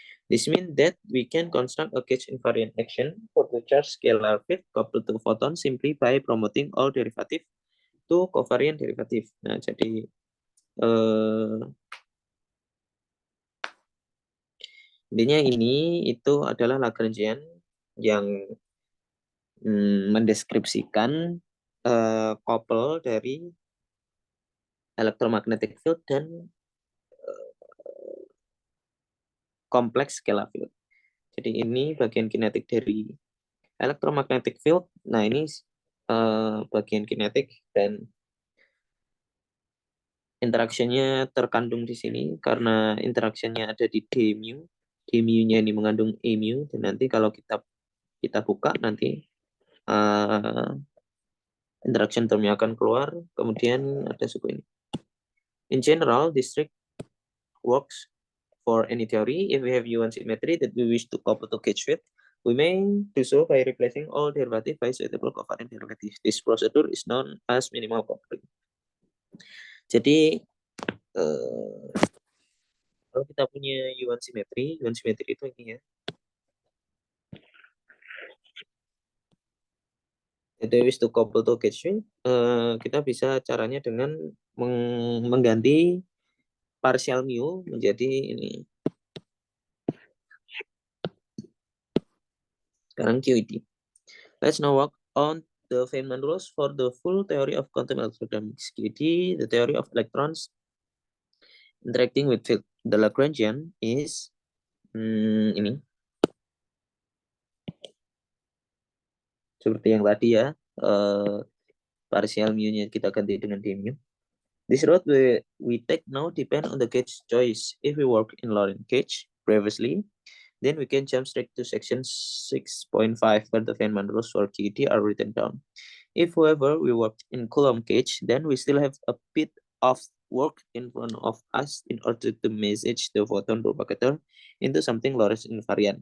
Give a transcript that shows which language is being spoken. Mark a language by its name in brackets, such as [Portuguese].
[English] This means that we can construct a gauge invariant action for the charge scalar field coupled to photon simply by promoting all derivative to covariant derivative. [Indonesian] Nah, jadi intinya ini itu adalah Lagrangian yang mendeskripsikan couple dari electromagnetic field dan kompleks scalar field. Jadi ini bagian kinetik dari electromagnetic field. Nah, ini bagian kinetik dan interaksinya terkandung di sini karena interaksinya ada di d mu. D mu-nya ini mengandung E mu, dan nanti kalau kita buka nanti interaction termnya akan keluar, kemudian ada suku ini. [English] In general, this trick works for any theory. If we have U1 symmetry that we wish to couple to gauge field, we may do so by replacing all derivative by suitable covariant derivative. This procedure is known as minimal coupling. [Indonesian] Jadi kalau kita punya U1 symmetry itu ini ya. [English] If we wish to couple to gauge field, [Indonesian] kita bisa caranya dengan mengganti partial mu menjadi ini. Sekarang [English] QED. Let's now work on the Feynman rules for the full theory of quantum electrodynamics. [Indonesian] Jadi, [English] the theory of electrons interacting with field. The Lagrangian is [Indonesian] ini seperti yang tadi ya, partial mu-nya kita ganti dengan d mu. [English] This road we take now depend on the gauge choice. If we work in Lorentz gauge previously, then we can jump straight to section 6.5 where the Feynman rules for QED are written down. If, however, we work in Coulomb gauge, then we still have a bit of work in front of us in order to message the photon propagator into something Lorentz invariant.